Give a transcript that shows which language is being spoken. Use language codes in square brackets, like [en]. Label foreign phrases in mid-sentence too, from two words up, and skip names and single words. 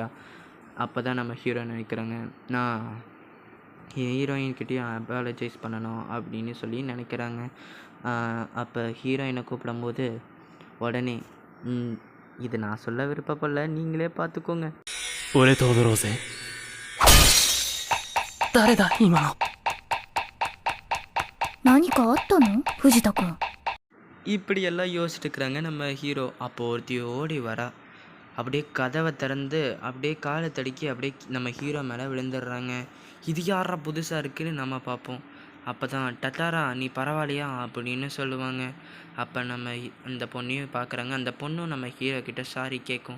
[ta] அப்போ தான் நம்ம ஹீரோ நினைக்கிறாங்க, நான் ஹீரோயின்கிட்டையும் அப்பாலஜைஸ் பண்ணணும் அப்படின்னு சொல்லி நினைக்கிறாங்க. அப்போ ஹீரோயினை கூப்பிடும்போது உடனே இது நான் சொல்ல விருப்பப்படல, நீங்களே பார்த்துக்கோங்க. ஒரே தோதுரோசே [ja] தரேதா இவனோ 何かあったの藤田君 [ta] இப்படியெல்லாம் யோசிச்சுட்டு இருக்கிறாங்க நம்ம ஹீரோ. அப்போது ஒருத்தி ஓடி வரா. அப்படியே கதவை திறந்து அப்படியே காலை தடுக்கி அப்படியே நம்ம ஹீரோ மேலே விழுந்துடுறாங்க. இது யாரா புதுசாக இருக்குன்னு நம்ம பார்ப்போம். அப்போ தான் டட்டாரா நீ பரவாயில்லையா அப்படின்னு சொல்லுவாங்க. அப்போ நம்ம அந்த பொண்ணையும் பார்க்குறாங்க. அந்த பொண்ணும் நம்ம ஹீரோ கிட்ட சாரி கேட்கும்.